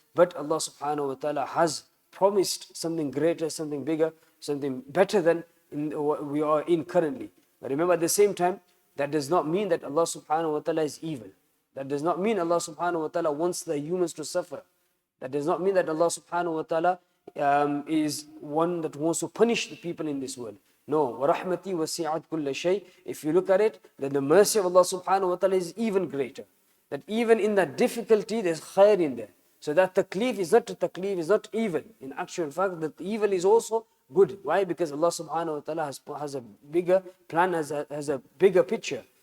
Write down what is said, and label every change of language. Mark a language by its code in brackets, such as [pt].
[en] But Allah subhanahu wa ta'ala has promised something greater, something bigger, something better than what we are in currently. But remember, at the same time, that does not mean that Allah subhanahu wa ta'ala is evil. That does not mean Allah subhanahu wa ta'ala wants the humans to suffer. That does not mean that Allah subhanahu wa ta'ala is one that wants to punish the people in this world. [ar] No, وَرَحْمَتِي وَسِعَتْ كُلَّ شَيْءٍ. [en] If you look at it, then the mercy of Allah subhanahu wa ta'ala is even greater. That even in that difficulty, there's khair in there. So that taklif is not evil. In actual fact, that evil is also good. Why? Because Allah subhanahu wa ta'ala has a bigger plan, has a bigger picture.